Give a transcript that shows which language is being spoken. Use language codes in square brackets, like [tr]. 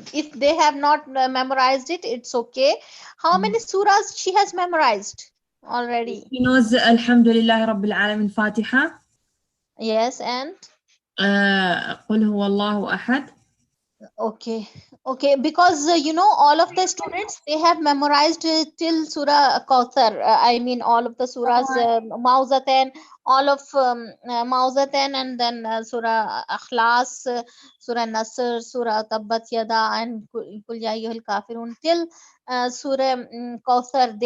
[en] If they have not memorized it, it's okay. How many surahs she has memorized already? She knows [ar] الحمد لله رب العالمين فاتحة. [en] Yes, and [ar] قل هو الله أحد. [en] okay, because all of the students, they have memorized till Surah Kauthar. I mean all of the surahs, Mauzatan, all of Mauzatan, and then Surah Akhlas, Surah Nasr, Surah Tabbat Yada, and Kul Ya Ayyuhal Kafirun till Surah Kauthar.